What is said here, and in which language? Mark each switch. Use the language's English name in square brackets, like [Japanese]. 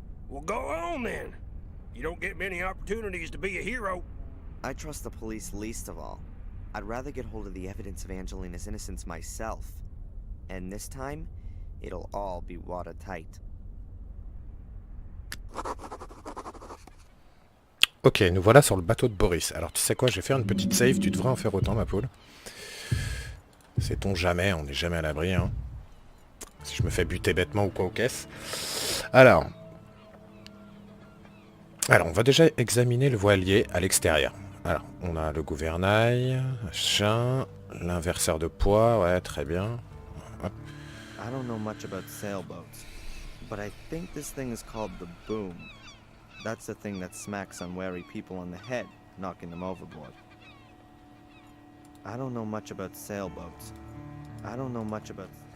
[English] Well, go on then. You don't get many opportunities to be a hero. I trust the police least of all. I'd rather get hold of the evidence of Angelina's innocence myself. And this time, it'll all be watertight. [French] Ok, nous voilà sur le bateau de Boris. Alors tu sais quoi, je vais faire une petite save, tu devrais en faire autant ma poule. Sait-on jamais, on n'est jamais à l'abri. Hein. Si je me fais buter bêtement ou quoi aux caisses. Alors, on va déjà examiner le voilier à l'extérieur. Alors, on a le gouvernail, machin, l'inverseur de poids, ouais, très bien. Hop. [English] I don't know much about sailboats, but I think this thing is called the boom. That's the thing that smacks unwary people on the head, knocking them overboard. I don't know much about sailboats. I don't know much about...